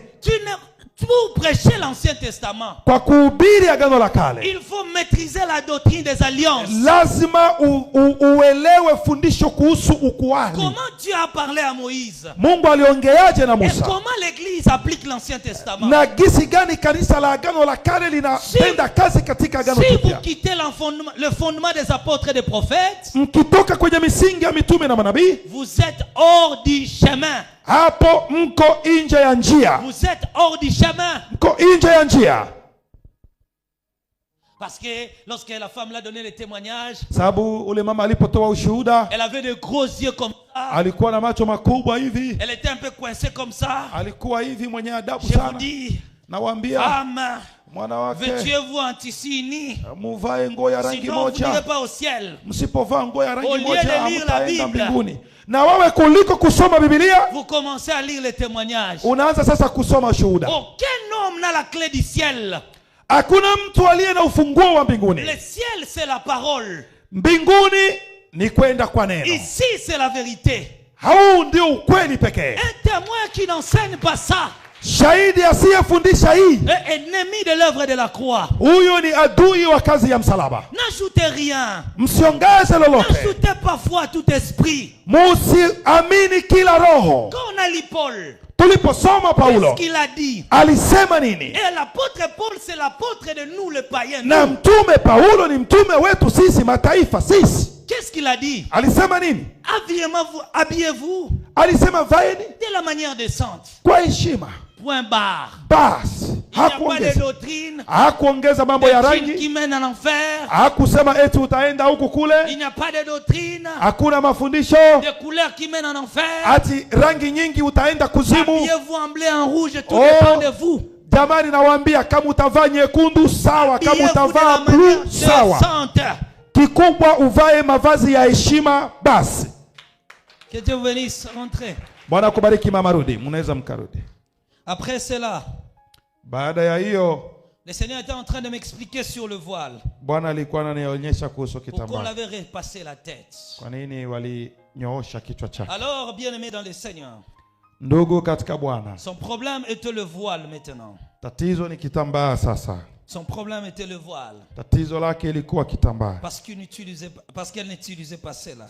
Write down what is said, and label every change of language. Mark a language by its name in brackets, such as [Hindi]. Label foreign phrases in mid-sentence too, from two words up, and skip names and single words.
[French] Pour prêcher l'Ancien Testament, [Swahili] kwa kuhubiri agano la kale, [French] il faut maîtriser la doctrine des alliances. [Swahili] Lazima uelewe fundisho kuhusu ukuhani. [French] Comment Dieu a parlé à Moïse? [Swahili] Mungu aliongeaje na Musa? [French] Et comment l'église applique l'Ancien Testament? [Swahili] Na gisi gani kanisa la agano la kale linatenda kazi katika agano jipya? [French] Si vous quittez le fondement des apôtres et des prophètes, [Swahili] mkitoka kwenye misingi ya mitume na manabii, [French] vous êtes hors du chemin. [Swahili] Hapo mko nje ya njia. [French] Vous êtes hors du chemin. [Swahili] Mko nje ya njia. [French] Parce que lorsque la femme l'a donné le témoignage, [Swahili] sababu ule mama alipotoa ushuhuda, [French] elle avait de gros yeux comme ça. [Swahili] Alikuwa na macho makubwa hivi. [French] Elle était un peu coincée comme ça. [Swahili] Alikuwa hivi mwenye adabu sana. [French] Je vous dis, nawaambia, femme, [Swahili] mwanawake, [French] vêtez-vous en tissu uni. [Swahili] Muvae nguo ya rangi moja. [French] Sinon vous n'irez pas au ciel. [Swahili] Msipovaa nguo ya rangi moja, hamtaenda mbinguni. Na wewe kuliko kusoma Biblia, [French] vous commencez à lire les témoignages. [Swahili] Unaanza sasa kusoma shuhuda. [French] Aucun homme n'a la clé du ciel. [Swahili] Hakuna mtu aliye na ufunguo wa mbinguni. [French] Le ciel c'est la parole. [Swahili] Mbinguni ni kwenda kwa neno. [French] Ici c'est la vérité. [Swahili] Hau ndio ukweli pekee. [French] Un témoin qui n'enseigne pas ça, [Swahili] shahidi asiyefundisha hii, [French] ennemi de l'œuvre de la croix, [Swahili] huyo ni adui wa kazi ya msalaba. [French] N'ajoutez rien. [Swahili] Msiongeze lolote. [French] N'ajoutez pas foi tout esprit. [Swahili] Musiamini kila roho. [French] Quand on a lu Paul, [Swahili] tuliposoma Paulo, [French] qu'est-ce qu'il a dit? [Swahili] Alisema nini? [French] Et l'apôtre Paul c'est l'apôtre de nous les païens. [Swahili] Na mtume Paulo ni mtume wetu sisi mataifa sisi. [French] Qu'est-ce qu'il a dit? [Swahili] Alisema nini? [French] Habillez-vous. [Swahili] Alisema vaeni [French] de la manière décente. [Swahili] Kwa heshima. [French] Point barre. [Swahili] Bas. [French] Il n'y a pas de doctrine. [Swahili] Hakuongeza mambo ya rangi [French] qui mène en enfer. [Swahili] Hakusema eti utaenda huku kule. [French] Il n'y a pas de doctrine. [Swahili] Hakuna mafundisho. [French] De couleurs qui mènent en enfer. [Swahili] Ati rangi nyingi utaenda kuzimu. [French] Habillez-vous en bleu, en rouge, tout dépend de vous. [Swahili] Jamani nawaambia kama utavaa nyekundu sawa, kama utavaa blue sawa. Kikubwa uvae mavazi ya heshima basi. [French] Que Dieu vous bénisse, rentrez. [Swahili] Bwana kubariki mama, rudi, mnaweza mkarudi. [French] Après cela, [Swahili] baada ya hiyo, [French] Le Seigneur était en train de m'expliquer sur le voile. [Swahili] Bwana alikuwa ananionyesha kuhusu [French] Pourquoi on [Swahili] kitambaa. [French] l'avait repassé la tête. [Swahili] Kwa nini walinyoosha kichwa chake? [French] Alors, bien-aimé dans le Seigneur, [Swahili] Ndugu katika Bwana, [French] son problème était le voile maintenant. [Swahili] tatizo ni kitambaa sasa. [French] Son problème était le voile. [Swahili] Tatizo lake ilikuwa kitambaa. [French] Parce qu'elle n'utilisait pas cela.